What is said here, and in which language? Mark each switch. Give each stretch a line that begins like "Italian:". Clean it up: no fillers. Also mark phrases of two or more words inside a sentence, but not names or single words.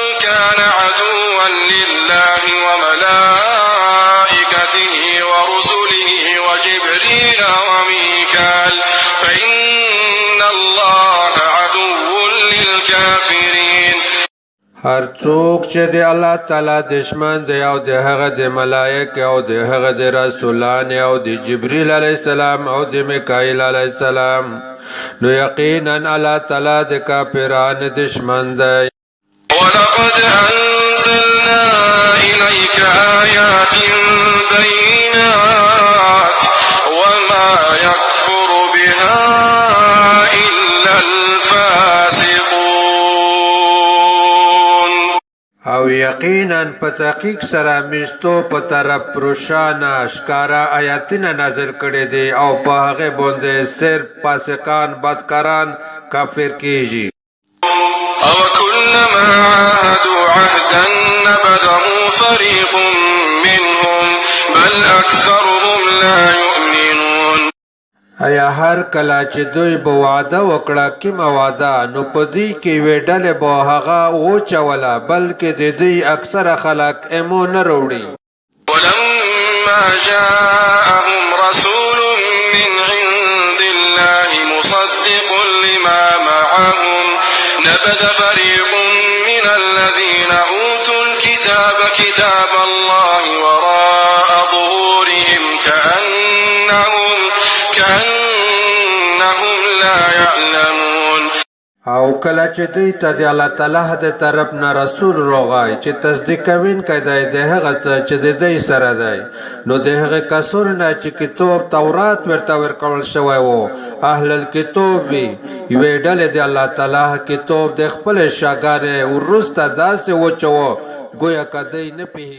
Arabic: كان عدوا لله وملائكته ورسله وجبريل وميكال فإن الله عدو للكافرين.
Pashto: هر څوک چې د الله تعالی دشمن دی او د هغه د ملائکه او د هغه د رسولان او د جبريل
Arabic: عليه السلام
Pashto: او د میکائیل
Arabic: عليه السلام
Pashto: نو یقینا الله تعالی د کافرانو دشمن دی.
Arabic: ولقد أنزلنا إليك آيات بينات وما يكفر بها إلا الفاسقون.
Pashto: او یقینا په تحقیق سره مشتو په طرف روشانه اشکارا آیاتونه نازل کړي دي او په هغه باندې صرف فاسقان بدکاران کافر کیږي.
Arabic: أو كلما عاهدوا عهدا نبذه فريق منهم بل أكثرهم لا يؤمنون.
Pashto: ایا هر کله چې دوی به وعده وکړه کومه وعده نو په دې کې وې ډلې به هغه وچوله بلکې د دې اکثره خلک ایمان نه وروړي.
Arabic: ولما جاءهم رسول من عند الله مصدق لما معهم نبذ فريق من الذين أوتوا الكتاب كتاب الله وراء ظهورهم كأنهم لا يعلمون.
Pashto: او کله چې دوی ته د الله تعالی د طرف نه رسول راغی چې تصدیق کوونکی دی د هغه څه چې د دوی سره دی نو د هغه کسانو نه چې کتاب تورات ورته ورکول شوی و
Arabic: اهل الکتاب
Pashto: وي یوې ډلې د الله تعالی کتاب د خپل شاګانې وروسته داسې وچوه ګویا که دوی نه پوهېږي.